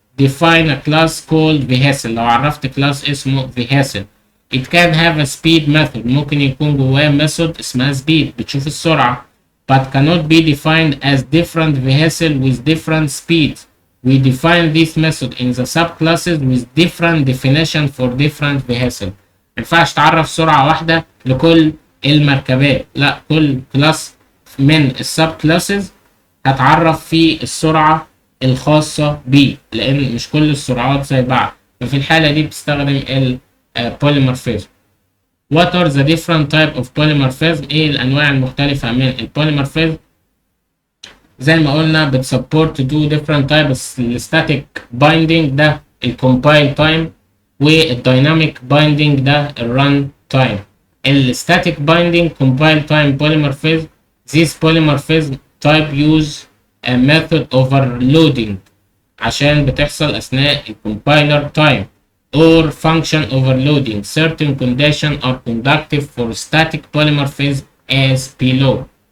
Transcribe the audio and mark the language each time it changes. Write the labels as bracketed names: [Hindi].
[English] define a class called vehicle. [Arabic] لو عرفت class اسمه vehicle. [English] It can have a speed method. [Arabic] ممكن يكون جواه method اسمها speed بتشوف السرعة. [English] But cannot be defined as different vehicle with different speeds. We define this method in the subclasses with different definition for different vehicle. [Arabic] ما ينفعش تعرف سرعة واحدة لكل المركبات، لا، كل كلاس من السب كلاسز هتعرف في السرعة الخاصة بيه، لأن مش كل السرعات زي بعض، ففي الحالة دي بتستخدم البوليمورفيزم. [English] What are the different type of polymorphism؟ [Arabic] ايه الأنواع المختلفة من البوليمورفيزم؟ زي ما قلنا بتسبورت [English] two different types. [Arabic] الستاتيك بايندينج ده الكومبايل تايم، والدايناميك بايندينج ده الران تايم. [English] الستاتيك binding compile time polymorphism. This polymorphism type use a method overloading [Arabic] عشان بتحصل أثناء الكومبايلر [English] time or function overloading. Certain conditions are conductive for static polymorphism as below.